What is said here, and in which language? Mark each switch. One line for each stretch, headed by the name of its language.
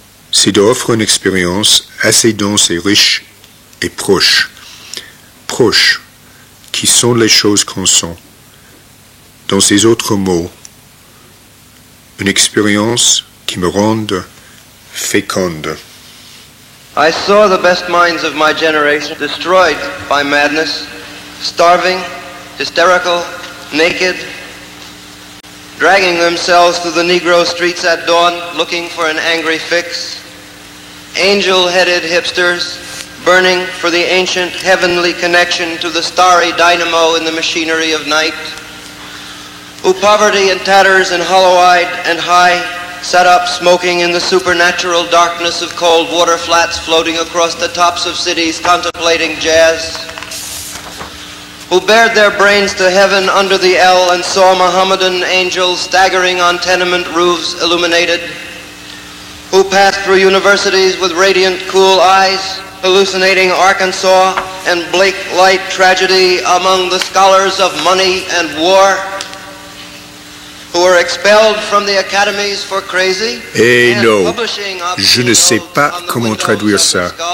French: C'est d'offrir une expérience assez dense et riche et proche. Proche, qui sont les choses qu'on sent. Dans ces autres mots, une expérience qui me rende féconde.
English: I saw the best minds of my generation destroyed by madness, starving, hysterical, naked, dragging themselves through the Negro streets at dawn looking for an angry fix, angel-headed hipsters burning for the ancient heavenly connection to the starry dynamo in the machinery of night, who poverty and tatters and hollow-eyed and high sat up smoking in the supernatural darkness of cold water flats floating across the tops of cities contemplating jazz, who bared their brains to heaven under the L and saw Mohammedan angels staggering on tenement roofs illuminated, who passed through universities with radiant, cool eyes, hallucinating Arkansas and Blake Light tragedy among the scholars of money and war, who were expelled from the academies for crazy.
French: Eh non, je ne sais pas comment traduire ça.